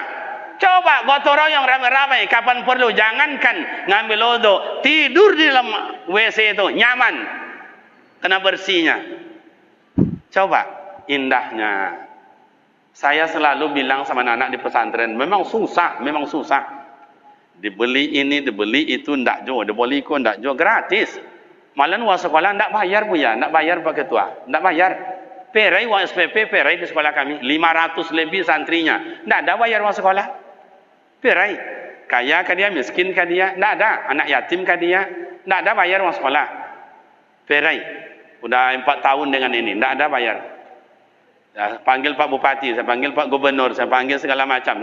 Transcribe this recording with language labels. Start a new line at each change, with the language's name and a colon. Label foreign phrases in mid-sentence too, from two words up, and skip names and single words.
Indonesian: Coba gotong royong ramai-ramai kapan perlu. Jangankan ngambil lodo. Tidur di dalam WC itu. Nyaman. Kena bersihnya. Coba. Indahnya. Saya selalu bilang sama anak-anak di pesantren. Memang susah. Memang susah. Dibeli ini, dibeli itu.
Minangkabau: Ndak jo. Dibeli ko, ndak jo. Gratis.
Indonesian: Malah uang sekolah ndak bayar bu ya. Ndak bayar Pak Ketua. Ndak bayar. Perai uang SPP. Perai di sekolah kami. 500 lebih santrinya. Ndak ada bayar uang sekolah. Perai. Kaya kah dia, miskin kah dia? Ndak ada. Anak yatim kah dia? Ndak ada bayar uang sekolah. Perai. Udah 4 tahun dengan ini. Ndak ada bayar. Saya panggil Pak Bupati, saya panggil Pak Gubernur, saya panggil segala macam.